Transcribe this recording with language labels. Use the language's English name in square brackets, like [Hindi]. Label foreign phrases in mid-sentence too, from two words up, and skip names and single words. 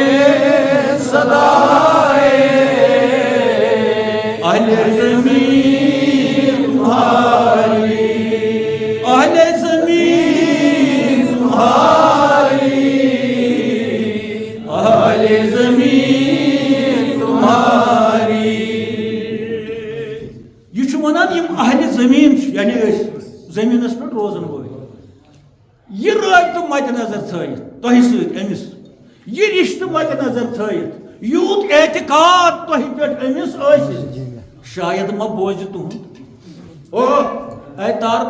[Urdu] صدائے اہل زمین تمہاری اہل زمین تمہاری اہل زمین تمہاری [Kashmiri] یہ ونان یم اہل زمین یعنی زمینس پہ روزن وول یہ رابطہ مد نظر تھٲیِتھ تۄہہِ سۭتۍ أمِس یہ رشتہ مد نظر تھٲیِتھ یوٗت اعتقاد تۄہہِ پٮ۪ٹھ أمِس ٲسِتھ شاید ما بوزِ تُہُنٛد او اے تارکو